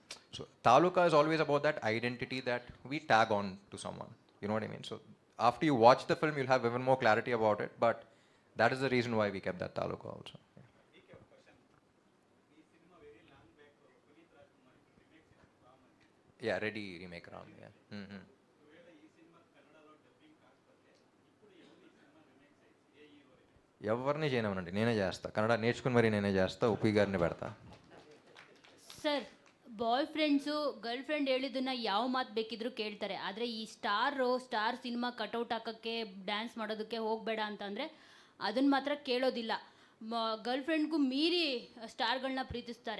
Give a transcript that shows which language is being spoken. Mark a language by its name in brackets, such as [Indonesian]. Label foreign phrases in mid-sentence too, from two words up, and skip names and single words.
[English] So Taluka is always about that identity that we tag on to someone. You know what I mean? So after you watch the film, you'll have even more clarity about it. But that is the reason why we kept that Taluka also. Yeah, ready remake round. Yeah. [Telugu] Mm-hmm. ఎవరిని చేయనివ్వనండి, నేనే చేస్తా. కన్నడ నేర్చుకుని మరి నేనే చేస్తా, ఉప్పి గారిని పెడతా. [Kannada] ಸರ್, [English] boy friends girl friend [Kannada] ಹೇಳಿದ್ದನ್ನ ಯಾವ ಮಾತು ಬೇಕಿದ್ರು ಕೇಳ್ತಾರೆ. ಆದರೆ ಈ [English] star cinema cutout [Kannada] ಹಾಕೋಕ್ಕೆ ಡ್ಯಾನ್ಸ್ ಮಾಡೋದಕ್ಕೆ ಹೋಗಬೇಡ ಅಂತಂದರೆ ಅದನ್ನು ಮಾತ್ರ ಕೇಳೋದಿಲ್ಲ. [English] girl friend [Kannada] ಮೀರಿ ಸ್ಟಾರ್ಗಳನ್ನ ಪ್ರೀತಿಸ್ತಾರೆ.